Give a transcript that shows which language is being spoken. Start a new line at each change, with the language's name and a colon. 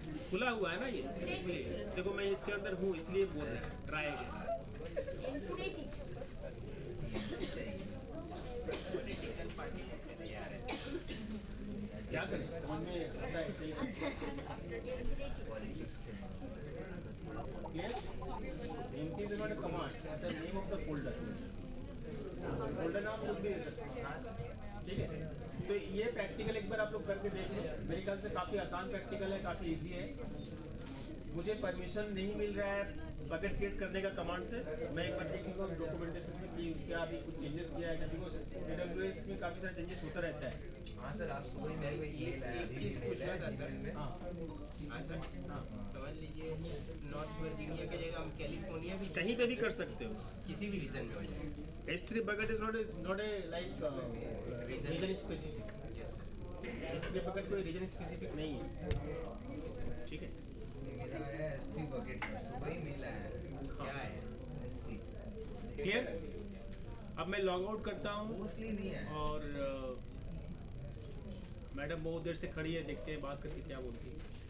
Hindi: खुला हुआ है ना ये, इसलिए देखो मैं इसके अंदर हूँ इसलिए बोल रहा हूँ ट्राई अगेन। क्या करें, समझ में आता है सही से। पॉलिटिक्स के
English: Clear? MC is not a command, it's a name of the folder.
Hindi: Folder नाम कुछ भी दे सकते हैं, ठीक है। तो ये प्रैक्टिकल एक बार आप लोग करके देख लो, मेरे ख्याल से काफ़ी आसान प्रैक्टिकल है, काफ़ी इजी है। मुझे परमिशन नहीं मिल रहा है बकेट क्रिएट करने का कमांड से, मैं एक बार देख लूँगा डॉक्यूमेंटेशन में कि क्या अभी कुछ चेंजेस किया है क्या, बिकॉज AWS में काफ़ी सारे चेंजेस होता रहता है। हाँ सर, आज सुबह ही मेरे को ईमेल आया, अभी भी ईमेल आया जीमेल में। हाँ हाँ सर, समझ लीजिए नॉर्थ वर्जीनिया की जगह हम कैलिफोर्निया भी कहीं पे भी कर सकते हो। किसी भी रीजन में हो जाए।
English: S3 bucket is not a like region specific. Yes sir,
Hindi: S3 bucket कोई region specific नहीं है, ठीक है। मेरा आया S3 बकेट पर, सुबह ही मेल आया। क्या है?
English: S3
Hindi: clear? अब मैं लॉग आउट करता हूँ मोस्टली नहीं है। और मैडम बहुत देर से खड़ी है, देखते हैं बात करके क्या बोलती है।